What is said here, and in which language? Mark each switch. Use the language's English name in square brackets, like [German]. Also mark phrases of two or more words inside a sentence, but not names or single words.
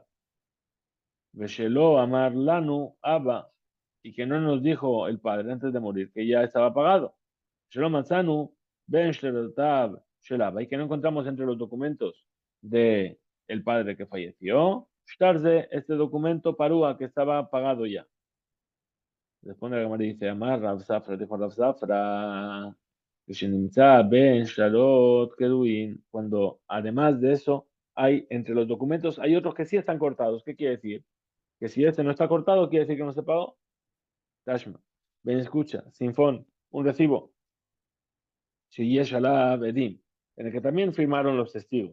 [Hebrew] ושלא אמר לנו אבא, [Spanish] y que no nos dijo el padre antes de morir que ya estaba pagado. [Hebrew] שלא מצאנו בין שטרותיו של אבא, [Spanish] y que no encontramos entre los documentos de el padre que falleció, Shtarze, este documento Parúa que estaba pagado ya. Responde la Gemara y dice, [Hebrew] אמר רב ספרא, [Spanish] dijo Rav Safra, [Hebrew] כשנמצא בין שטרות קרוין, [Spanish] cuando además de eso hay entre los documentos, hay otros que sí están cortados. ¿Qué quiere decir? Que si este no está cortado, quiere decir que no se pagó. Tashma, ven escucha, Sinfón, un recibo, [Hebrew] שיש עליו עדים, [Spanish] en el que también firmaron los testigos.